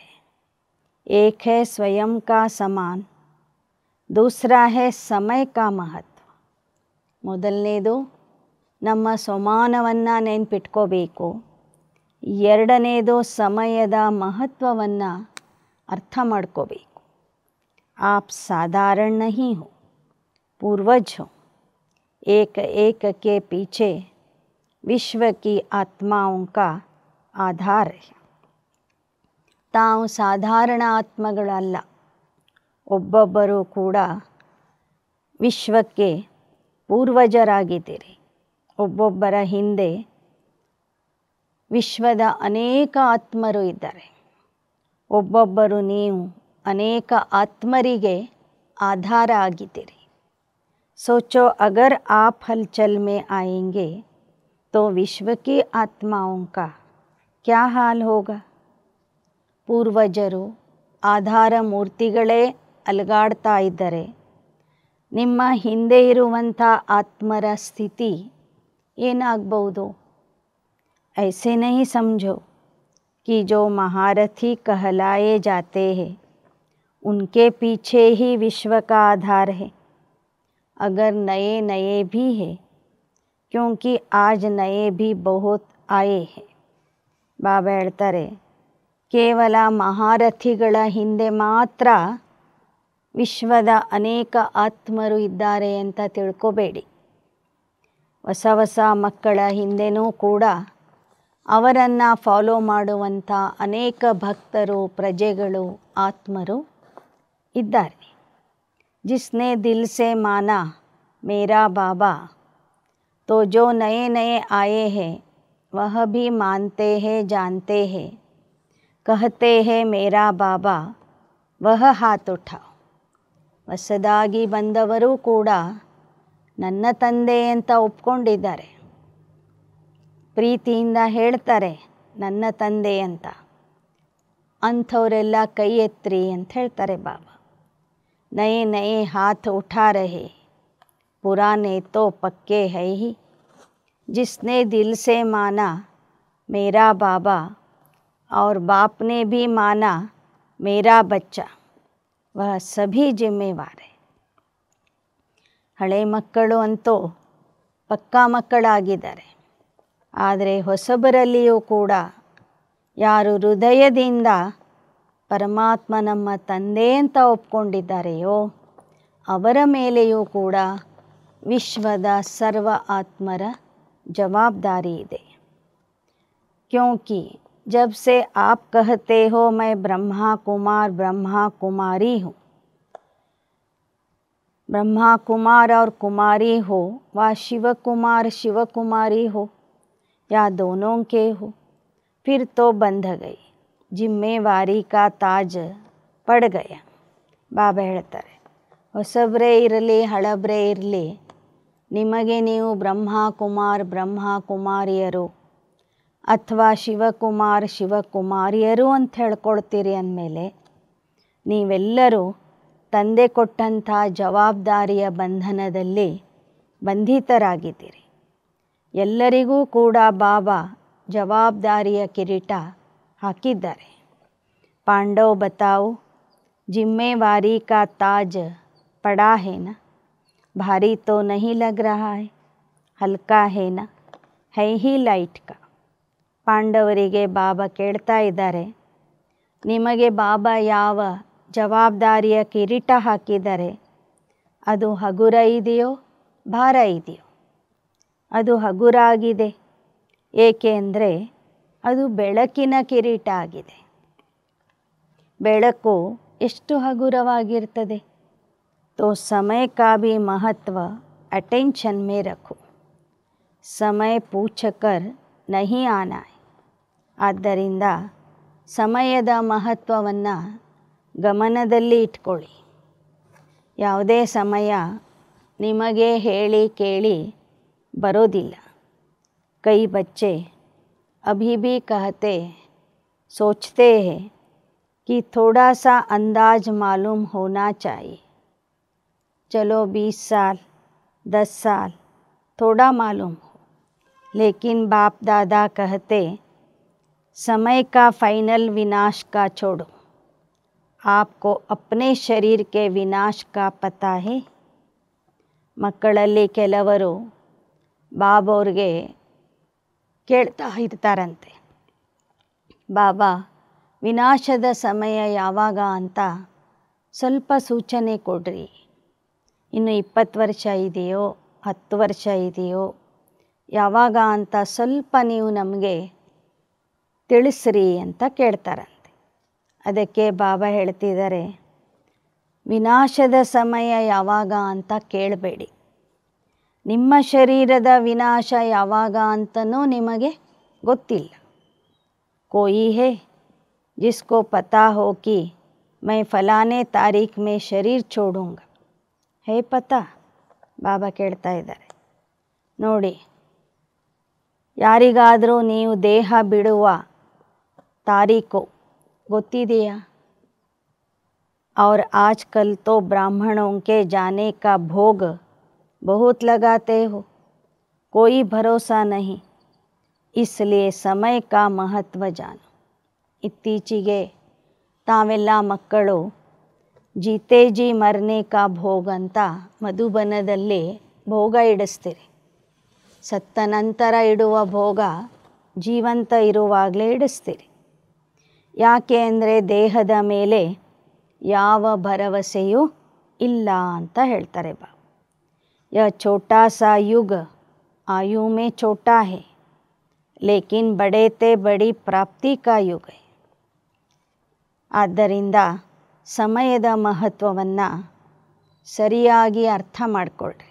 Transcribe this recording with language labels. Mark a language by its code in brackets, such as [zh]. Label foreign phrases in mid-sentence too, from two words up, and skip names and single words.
[hi] एक है स्वयं का सम्मान, दूसरा है समय का महत्व. [kn] ಮೊದಲನೇದು ನಮ್ಮ ಸ್ವಮಾನವನ್ನು ನೆನ್ಪಿಟ್ಕೋಬೇಕು. ಎರಡನೇದು ಸಮಯದ ಮಹತ್ವವನ್ನು ಅರ್ಥ ಮಾಡ್ಕೋಬೇಕು. [hi] आप साधारण नहीं हो, पूर्वज हो. एक एक के पीछे विश्व की आत्माओं का आधार है. [kn] ತಾವು ಸಾಧಾರಣ ಆತ್ಮಗಳಲ್ಲ, ಒಬ್ಬೊಬ್ಬರೂ ಕೂಡ ವಿಶ್ವಕ್ಕೆ ಪೂರ್ವಜರಾಗಿದ್ದೀರಿ. ಒಬ್ಬೊಬ್ಬರ ಹಿಂದೆ ವಿಶ್ವದ ಅನೇಕ ಆತ್ಮರು ಇದ್ದಾರೆ. ಒಬ್ಬೊಬ್ಬರು ನೀವು ಅನೇಕ ಆತ್ಮರಿಗೆ आधार ಆಗಿದ್ದೀರಿ. [hi] सोचो अगर आप हलचल में आएंगे तो विश्व की आत्माओं का क्या हाल होगा. [kn] ಪೂರ್ವಜರು ಆಧಾರ ಮೂರ್ತಿಗಳೇ ಅಲುಗಾಡ್ತಾ ಇದ್ದರೆ ನಿಮ್ಮ ಹಿಂದೆ ಇರುವಂಥ ಆತ್ಮರ ಸ್ಥಿತಿ ಏನಾಗಬಹುದು. [hi] ऐसे नहीं समझो कि जो महारथी कहलाए जाते हैं उनके पीछे ही विश्व का आधार है. अगर नए नए भी है क्योंकि आज नए भी बहुत आए हैं. [kn] ಬಾಬಾ ಹೇಳ್ತಾರೆ, ಕೇವಲ ಮಹಾರಥಿಗಳ ಹಿಂದೆ ಮಾತ್ರ ವಿಶ್ವದ ಅನೇಕ ಆತ್ಮರು ಇದ್ದಾರೆ ಅಂತ ತಿಳ್ಕೊಬೇಡಿ. ಹೊಸ ಹೊಸ ಮಕ್ಕಳ ಹಿಂದೆನೂ ಕೂಡ ಅವರನ್ನು ಫಾಲೋ ಮಾಡುವಂಥ ಅನೇಕ ಭಕ್ತರು, ಪ್ರಜೆಗಳು, ಆತ್ಮರು ಇದ್ದಾರೆ. [hi] जिसने दिल से माना मेरा बाबा तो जो नए नए आए हैं वह भी मानते हैं, जानते हैं, कहते हैं मेरा बाबा, वह हाथ उठाओ. [kn] ಹೊಸದಾಗಿ ಬಂದವರು ಕೂಡ ನನ್ನ ತಂದೆ ಅಂತ ಒಪ್ಕೊಂಡಿದ್ದಾರೆ. ಪ್ರೀತಿಯಿಂದ ಹೇಳ್ತಾರೆ ನನ್ನ ತಂದೆ ಅಂತ. ಅಂಥವರೆಲ್ಲ ಕೈ ಎತ್ತಿರಿ ಅಂತ ಹೇಳ್ತಾರೆ ಬಾಬಾ. [hi] नए नए हाथ उठा रहे, पुराने तो पक्के है ही. जिसने दिल से माना मेरा बाबा और बाप ने भी माना मेरा बच्चा, वह सभी जिम्मेवार है. [kn] ಹಳೆ ಮಕ್ಕಳು ಅಂತೂ ಪಕ್ಕಾ ಮಕ್ಕಳಾಗಿದ್ದಾರೆ. ಆದರೆ ಹೊಸಬರಲ್ಲಿಯೂ ಕೂಡ ಯಾರು ಹೃದಯದಿಂದ ಪರಮಾತ್ಮ ನಮ್ಮ ತಂದೆ ಅಂತ ಒಪ್ಕೊಂಡಿದ್ದಾರೆಯೋ ಅವರ ಮೇಲೆಯೂ ಕೂಡ ವಿಶ್ವದ ಸರ್ವ ಆತ್ಮರ ಜವಾಬ್ದಾರಿ ಇದೆ. [hi] क्योंकि जब से आप कहते हो मैं ब्रह्मा कुमार ब्रह्मा कुमारी हूँ, ब्रह्मा कुमार और कुमारी हो व शिव कुमार शिव कुमारी हो या दोनों के हो, फिर तो बंध गई, जिम्मेवारी का ताज पड़ गया. [kn] ಬಾಬಾ ಹೇಳ್ತಾರೆ, ಹೊಸಬ್ರೇ ಇರಲಿ ಹಳಬ್ರೇ ಇರಲಿ, ನಿಮಗೆ ನೀವು ಬ್ರಹ್ಮ ಕುಮಾರ್ ಬ್ರಹ್ಮ ಕುಮಾರಿಯರು ಅಥವಾ ಶಿವಕುಮಾರ್ ಶಿವಕುಮಾರಿಯರು ಅಂತ ಹೇಳ್ಕೊಳ್ತೀರಿ ಅಂದಮೇಲೆ ನೀವೆಲ್ಲರೂ ತಂದೆ ಕೊಟ್ಟಂಥ ಜವಾಬ್ದಾರಿಯ ಬಂಧನದಲ್ಲಿ ಬಂಧಿತರಾಗಿದ್ದೀರಿ. ಎಲ್ಲರಿಗೂ ಕೂಡ ಬಾಬಾ ಜವಾಬ್ದಾರಿಯ ಕಿರೀಟ ಹಾಕಿದ್ದಾರೆ. [hi] पांडव बताओ जिम्मेवारी का ताज पड़ा है ना, भारी तो नहीं लग रहा है, हल्का है ना, है ही लाइट का. [kn] ಪಾಂಡವರಿಗೆ ಬಾಬಾ ಕೇಳ್ತಾ ಇದ್ದಾರೆ, ನಿಮಗೆ ಬಾಬಾ ಯಾವ ಜವಾಬ್ದಾರಿಯ ಕಿರೀಟ ಹಾಕಿದ್ದಾರೆ ಅದು ಹಗುರ ಇದೆಯೋ ಭಾರ ಇದೆಯೋ. ಅದು ಹಗುರ ಆಗಿದೆ. ಏಕೆ ಅಂದರೆ ಅದು ಬೆಳಕಿನ ಕಿರೀಟ ಆಗಿದೆ. ಬೆಳಕು ಎಷ್ಟು ಹಗುರವಾಗಿರ್ತದೆ. [hi] तो समय का भी महत्व अटेंशन में रखो, समय पूछकर नहीं आना है. [kn] ಆದ್ದರಿಂದ ಸಮಯದ ಮಹತ್ವವನ್ನು ಗಮನದಲ್ಲಿ ಇಟ್ಕೊಳ್ಳಿ. ಯಾವುದೇ ಸಮಯ ನಿಮಗೆ ಹೇಳಿ ಕೇಳಿ ಬರೋದಿಲ್ಲ. [hi] कई बच्चे अभी भी कहते सोचते हैं कि थोड़ा सा अंदाज मालूम होना चाहिए. चलो 20 साल 10 साल थोड़ा मालूम हो, लेकिन बाप दादा कहते समय का फाइनल विनाश का छोड़ो, आपको अपने शरीर के विनाश का पता है. [kn] ಮಕ್ಕಳಲ್ಲಿ ಕೆಲವರು ಬಾಬವ್ರಿಗೆ ಕೇಳ್ತಾ ಇರ್ತಾರಂತೆ, ಬಾಬಾ ವಿನಾಶದ ಸಮಯ ಯಾವಾಗ ಅಂತ ಸ್ವಲ್ಪ ಸೂಚನೆ ಕೊಡ್ರಿ. ಇನ್ನು 20 ವರ್ಷ ಇದೆಯೋ 10 ವರ್ಷ ಇದೆಯೋ ಯಾವಾಗ ಅಂತ ಸ್ವಲ್ಪ ನೀವು ನಮಗೆ ತಿಳಿಸ್ರಿ ಅಂತ ಕೇಳ್ತಾರಂತೆ. ಅದಕ್ಕೆ ಬಾಬಾ ಹೇಳ್ತಿದ್ದಾರೆ, ವಿನಾಶದ ಸಮಯ ಯಾವಾಗ ಅಂತ ಕೇಳಬೇಡಿ. ನಿಮ್ಮ ಶರೀರದ ವಿನಾಶ ಯಾವಾಗ ಅಂತನೂ ನಿಮಗೆ ಗೊತ್ತಿಲ್ಲ. [hi] कोई है जिसको पता हो कि मैं फलाने तारीख में शरीर छोड़ूंगा, है पता? [kn] ಬಾಬಾ ಕೇಳ್ತಾ ಇದ್ದಾರೆ. ನೋಡಿ, ಯಾರಿಗಾದರೂ ನೀವು ದೇಹ ಬಿಡುವ ತಾರೀಖು ಗೊತ್ತಿದೆಯಾ? [hi] और आजकल तो ब्राह्मणों के जाने का भोग बहुत लगाते हो, कोई भरोसा नहीं, इसलिए समय का महत्व जानो. [kn] ಇತ್ತೀಚೆಗೆ ತಾವೆಲ್ಲ ಮಕ್ಕಳು [hi] जीते जी मरने का [kn] ಭೋಗ ಅಂತ ಮಧುಬನದಲ್ಲಿ ಭೋಗ ಇಡಿಸ್ತೀರಿ. ಸತ್ತ ನಂತರ ಇಡುವ ಭೋಗ ಜೀವಂತ ಇರುವಾಗಲೇ ಇಡಿಸ್ತೀರಿ. ಯಾಕೆ ಅಂದರೆ ದೇಹದ ಮೇಲೆ ಯಾವ ಭರವಸೆಯೂ ಇಲ್ಲ ಅಂತ ಹೇಳ್ತಾರೆ ಬಾ. [hi] यह छोटा सा युग आयु में छोटा है, लेकिन बड़े ते बड़ी प्राप्ति का युग है. [kn] ಆದ್ದರಿಂದ ಸಮಯದ ಮಹತ್ವವನ್ನು ಸರಿಯಾಗಿ ಅರ್ಥ ಮಾಡಿಕೊಳ್ಳ್ರಿ.